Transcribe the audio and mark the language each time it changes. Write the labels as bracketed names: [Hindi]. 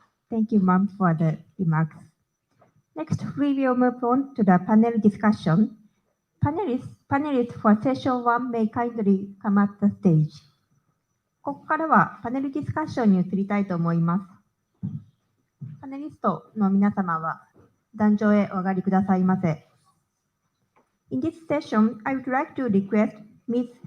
[English] Thank you, ma'am, for the remarks. Next, we will move on to the panel discussion. Panelists for session 1 may kindly come at the stage. [Japanese] ここからはパネルディスカッションに移りたいと思います。パネリストの皆様は壇上へお上がりくださいませ。 [English] In this session, I would like to request Ms.